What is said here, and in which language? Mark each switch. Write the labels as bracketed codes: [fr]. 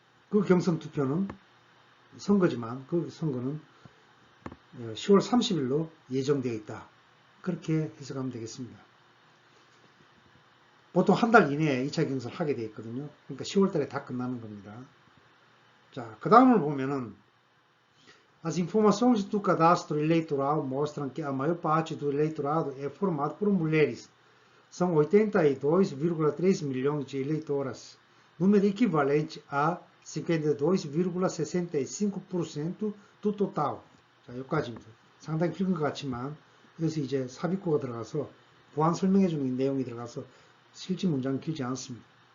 [ko] 그 경선 투표는 선거지만 그 선거는 10월 30일로 예정되어 있다. 그렇게 해석하면 되겠습니다. 보통 한 달 이내에 2차 경선을 하게 되어 있거든요. 그러니까 10월 달에 다 끝나는 겁니다. 자, 그 daam을 보면은 [pt] as informações do cadastro eleitoral mostram que a maior parte do eleitorado é formado por mulheres. São 82,3 milhões de eleitoras, número equivalente a 52,65% do total. [ko] 자, 여기까지입니다. 상당히 길은 것 같지만 여기서 이제 삽입구가 들어가서 보안 설명해 주는 내용이 들어가서 실제 문장은 길지 않습니다.